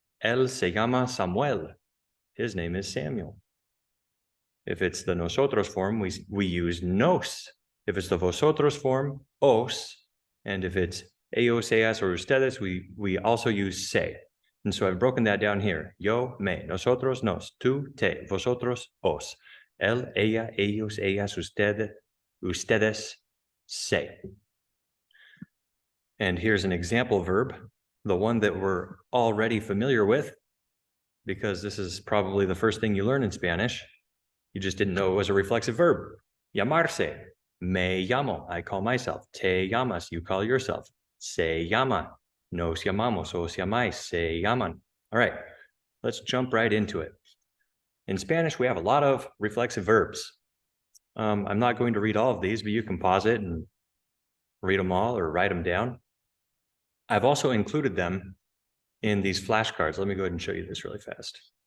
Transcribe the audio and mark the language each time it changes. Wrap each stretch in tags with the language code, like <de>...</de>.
<es>Él se llama Samuel.</es> <en>His name is Samuel. If it's the nosotros form, we use nos. If it's the vosotros form, os. And if it's ellos, ellas, or ustedes, we also use se. And so I've broken that down here.</en> <es>Yo, me, nosotros, nos, tú, te, vosotros, os. Él, ella, ellos, ellas, ustedes, se.</es> <en>And here's an example verb, the one that we're already familiar with, because this is probably the first thing you learn in Spanish. You just didn't know it was a reflexive verb. Llamarse,</en> <es>me llamo,</es> <en>I call myself.</en> <es>Te llamas,</es> <en>you call yourself.</en> <es>Se llama, nos llamamos, os llamáis, se llaman.</es> <en>All right, let's jump right into it. In Spanish, we have a lot of reflexive verbs. I'm not going to read all of these, but you can pause it and read them all or write them down. I've also included them in these flashcards. Let me go ahead and show you this really fast.</en>